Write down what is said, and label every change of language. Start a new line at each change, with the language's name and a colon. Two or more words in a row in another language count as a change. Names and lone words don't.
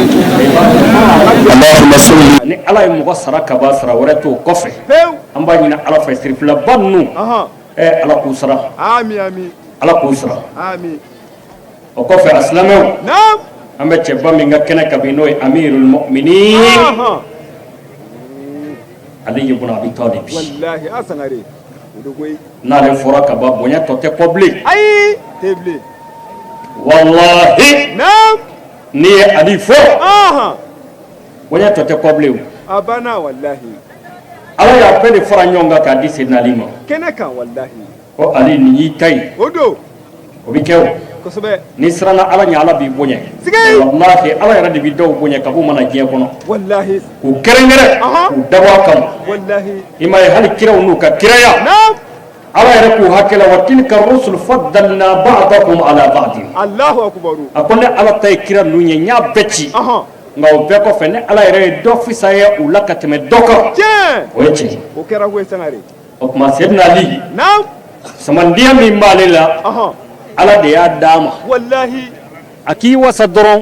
Arabic: اللهم صل
Bambara: ni ala ye mɔgɔ sara ka ban sara wɛrɛ t'o kɔfɛ pewu an b'a ɲini ala fɛ sirifilaba ninnu ahan ala k'u sara ami ami ala k'u sara ami o kɔfɛ a silamɛw naam an bɛ cɛba min ka kɛnɛ kan bi n'o ye
Arabic: أمير المؤمنين
Bambara: ahan ali ibn abi talib wallahi a sangare o don koyi n'ale fɔra ka ban bonya tɔ tɛ kɔ bilen ayi tɛ bilen wallahi naam n'i ye ali fɔ ahan bonya tɔ tɛ kɔ bilen a banna wallahi ala y'a bɛɛ de fara ɲɔgɔn kan k'a di senna ali ma kɛnɛ kan wallahi ko ali nin y'i ta ye o don o bɛ kɛ o kosɛbɛ n'i siranna ala ɲɛ ala b'i bonya sigai wallahi ala yɛrɛ de bɛ dɔw bonya ka b'u mana diɲɛ kɔnɔ wallahi k'u kɛrɛnkɛrɛn k'u dabɔ a kama wallahi i m'a ye hali kiraw n'u ka kiraya naam ala yɛrɛ k'u hakɛ la
Arabic: وتلك الرسل فضلنا بعضهم على بعض الله أكبر
Bambara: a ko ne ala ta ye kira ninnu ye n y'a bɛɛ ci ahan nka o bɛɛ kɔfɛ ne ala yɛrɛ ye dɔ fisaya u la ka tɛmɛ dɔ kan tiɲɛ o ye tiɲɛ o kɛra koyi sangare o tuma sɛdina ali naam samandiya min b'ale la ahan ala de y'a d'a ma wallahi a k'i wasa dɔrɔn